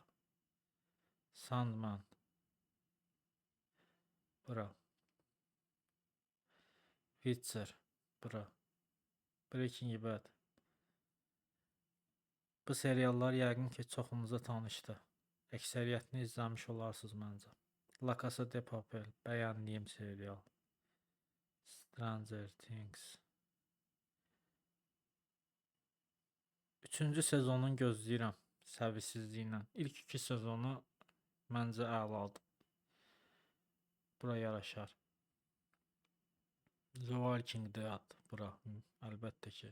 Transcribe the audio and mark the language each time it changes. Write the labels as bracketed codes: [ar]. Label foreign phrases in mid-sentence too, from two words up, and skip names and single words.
[az] Sandman bura. Witcher bura. Breaking Bad. Bu seriallar yəqin ki çoxunuza tanışdır. Əksəriyyətini izləmiş olarsınız məncə. La Casa de Papel bəyəndiyim serial. Stranger Things. 3-cü sezonun gözləyirəm səbirsizliklə. İlk 2 sezonu məncə əladır. Bura yaraşar. The Walking Dead bura əlbəttə ki.